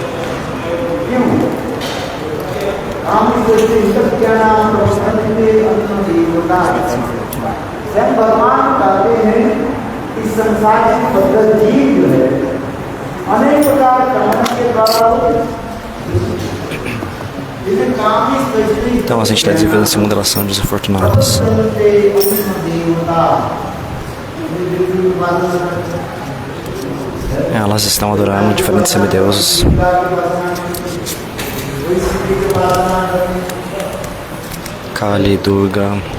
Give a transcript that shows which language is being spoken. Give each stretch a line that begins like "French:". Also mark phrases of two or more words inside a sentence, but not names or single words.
Hindi: क्यों? हम क्या नाम स्वयं भगवान कहते हैं कि संसार की बद्ध जीव जो है अनेक प्रकार कर्म के द्वारा
Portuguese: Então a gente está vivendo essa modelação desafortunadas. Elas estão adorando diferentes semideuses. Kali, Durga.